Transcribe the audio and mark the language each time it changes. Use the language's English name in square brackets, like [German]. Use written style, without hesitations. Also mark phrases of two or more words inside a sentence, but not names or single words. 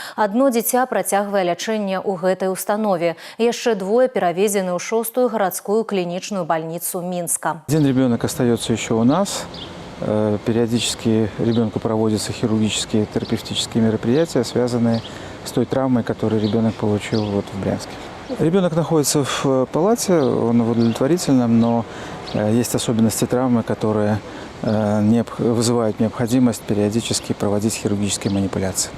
[Belarusian] Одно дзіця працягвае лячэнне ў гэтай установе. Яшчэ двое перавезены ў 6-ю гарадскую [Russian] клиничную больницу Минска. Один ребенок остается еще у нас. Периодически ребенку проводятся хирургические терапевтические мероприятия, связанные с той травмой, которую ребенок получил в Брянске. Ребенок находится в палате, он в удовлетворительном, но есть особенности травмы, которые вызывают необходимость периодически проводить хирургические манипуляции.